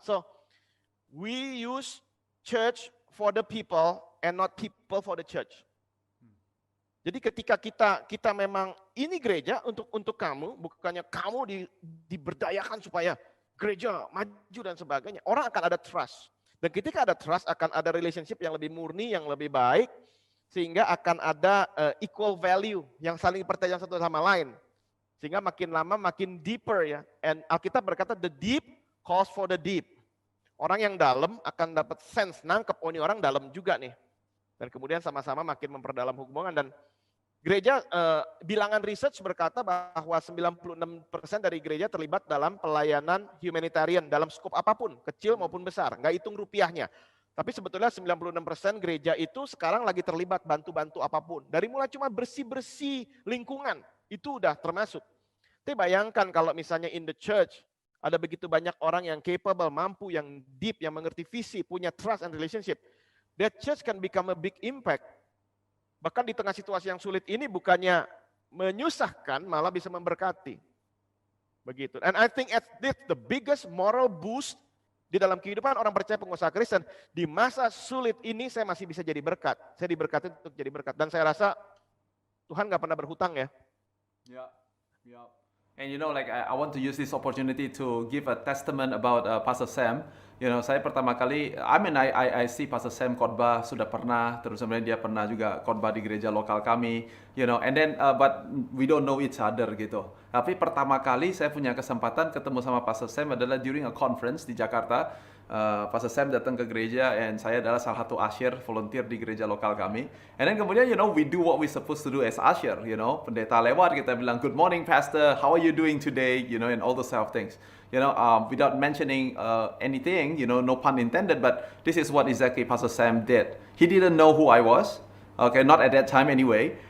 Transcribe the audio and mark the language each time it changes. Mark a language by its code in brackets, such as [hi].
[en] So, we use church for the people and not people for the church. [id] Jadi ketika kita memang ini gereja untuk kamu, bukannya kamu diberdayakan supaya gereja maju dan sebagainya. Orang akan ada trust. Dan ketika ada trust akan ada relationship yang lebih murni, yang lebih baik, sehingga akan ada equal value yang saling percaya satu sama lain. Sehingga makin lama makin [en] deeper ya. And [id] Alkitab berkata [en] the deep calls for the deep. [id] Orang yang dalam akan dapat sense, nangkep, oh ini orang dalam juga nih. Dan kemudian sama-sama makin memperdalam hubungan. Dan gereja, bilangan research berkata bahwa 96% dari gereja terlibat dalam pelayanan humanitarian dalam skop apapun, kecil maupun besar, nggak hitung rupiahnya. Tapi sebetulnya 96% gereja itu sekarang lagi terlibat bantu-bantu apapun. Dari mulai cuma bersih-bersih lingkungan, itu udah termasuk. Tapi bayangkan kalau misalnya [en] in the church, [id] ada begitu banyak orang yang capable, mampu, yang deep, yang mengerti visi, punya [en] trust and relationship. That church can become a big impact. [id] Bahkan di tengah situasi yang sulit ini bukannya menyusahkan, malah bisa memberkati. Begitu. [en] And I think at this the biggest moral boost [id] di dalam kehidupan orang percaya pengusaha Kristen, di masa sulit ini saya masih bisa jadi berkat. Saya diberkati untuk jadi berkat. Dan saya rasa Tuhan gak pernah berhutang ya. Yeah, yeah. [en] And you know, like I want to use this opportunity to give a testament about Pastor Sam. You know, [id] saya pertama kali, [en] I see [id] Pastor Sam khotbah sudah pernah, terus kemudian dia pernah juga khotbah di gereja lokal kami. [en] You know, and then but we don't know each other gitu. [id] Tapi pertama kali saya punya kesempatan ketemu sama Pastor Sam adalah [en] during a conference [id] di Jakarta. Pastor Sam datang ke gereja and saya adalah salah satu usher volunteer di gereja lokal kami. [en] And then kemudian you know we do what we supposed to do as usher, you know. [id] Pendeta lewat kita bilang [en] good morning pastor, how are you doing today, you know, and all those sort of things. You know, without mentioning anything, you know, no pun intended, but this is what exactly Pastor Sam did. He didn't know who I was. Okay, not at that time anyway.